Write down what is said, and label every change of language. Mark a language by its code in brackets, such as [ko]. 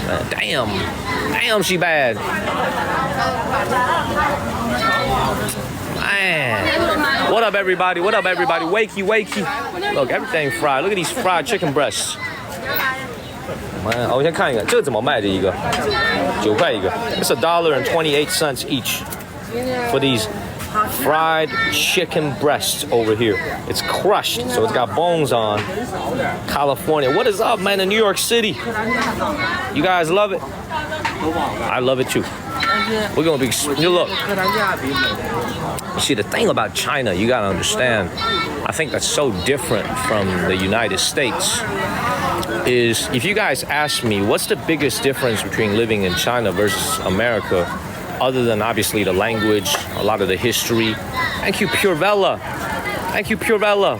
[en] Damn, she bad. Man. What up, everybody? Wakey. Look, everything fried. Look at these fried chicken breasts. Man, [zh] 我先看一个，这个怎么卖的一个？9块一个。 [en] It's $1.28 each for these fried chicken breast over here. It's crushed, so it's got bones on. California. What is up, man, in New York City? You guys love it? I love it too. We're gonna be, look. You see, the thing about China, you gotta understand, I think that's so different from the United States, is if you guys ask me, what's the biggest difference between living in China versus America, other than obviously the language, a lot of the history. Thank you, Pure Vella. Thank you, Pure Vella.